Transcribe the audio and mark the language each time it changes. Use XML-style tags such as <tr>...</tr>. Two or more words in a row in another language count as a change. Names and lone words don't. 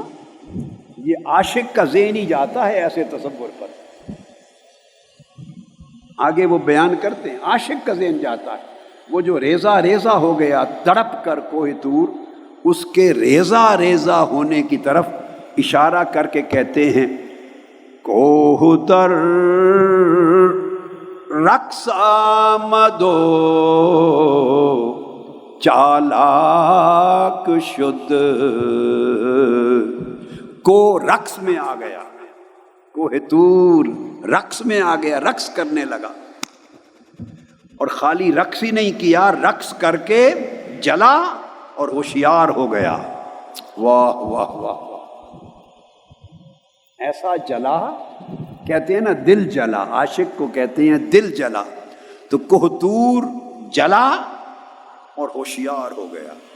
<ur>یہ عاشق کا ذہن ہی جاتا ہے ایسے تصور پر۔ آگے وہ بیان کرتے ہیں عاشق کا ذہن جاتا ہے، وہ جو ریزہ ریزہ ہو گیا تڑپ کر کوہ طور، اس کے ریزہ ریزہ ہونے کی طرف اشارہ کر کے کہتے ہیں</ur> <fa>کوہ در رقص آمدو چالاک شد،</fa> <ur>کو رقص میں آ گیا، کوہ طور رقص میں آ گیا، رقص کرنے لگا، اور خالی رقص ہی نہیں کیا، رقص کر کے جلا اور ہوشیار ہو گیا۔ واہ واہ واہ واہ، ایسا جلا، کہتے ہیں نا دل جلا، عاشق کو کہتے ہیں دل جلا، تو کوہ طور جلا اور ہوشیار ہو گیا۔</ur>